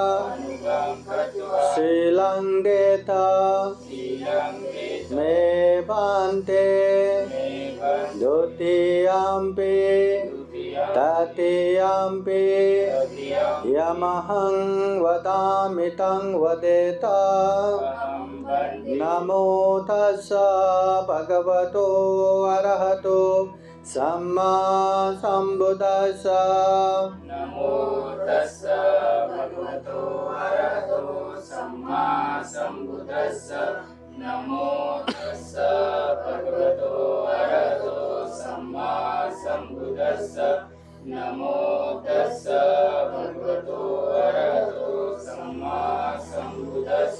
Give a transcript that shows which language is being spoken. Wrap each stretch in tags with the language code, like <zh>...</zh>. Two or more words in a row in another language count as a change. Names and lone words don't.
<pi>शीलं देता मे भन्ते द्वितीयम्पि तृतीयम्पि यमहं वदामि तं वदेत। नमो तस्स भगवतो अरहतो सम्मा सम्बुद्दस्स नमो तस्स भगवतो अरहतो सम्मा सम्बुद्दस्स नमो तस्स भगवतो अरहतो सम्मा सम्बुद्दस्स नमो तस्स भगवतो अरहतो सम्मा सम्बुद्दस्स</pi>